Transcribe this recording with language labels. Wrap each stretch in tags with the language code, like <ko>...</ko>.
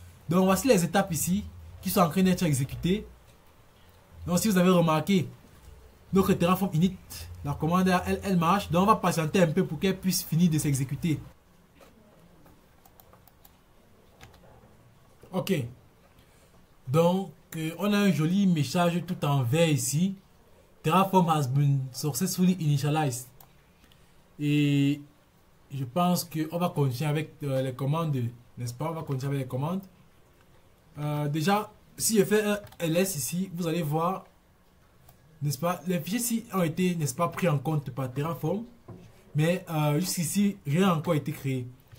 <fr>Donc voici les étapes ici qui sont en train d'être exécutées. Donc si vous avez remarqué, notre Terraform init, la commande elle marche. Donc on va patienter un peu pour qu'elle puisse finir de s'exécuter. Ok, donc on a un joli message tout en vert ici.</fr> <en>Terraform has been successfully initialized.</en> <fr>Et je pense qu'on va continuer avec les commandes, n'est-ce pas? On va continuer avec les commandes. Déjà, si je fais un ls ici, vous allez voir, n'est-ce pas? Les fichiers ici ont été, n'est-ce pas, pris en compte par Terraform. Mais jusqu'ici, rien n'a encore été créé.</fr>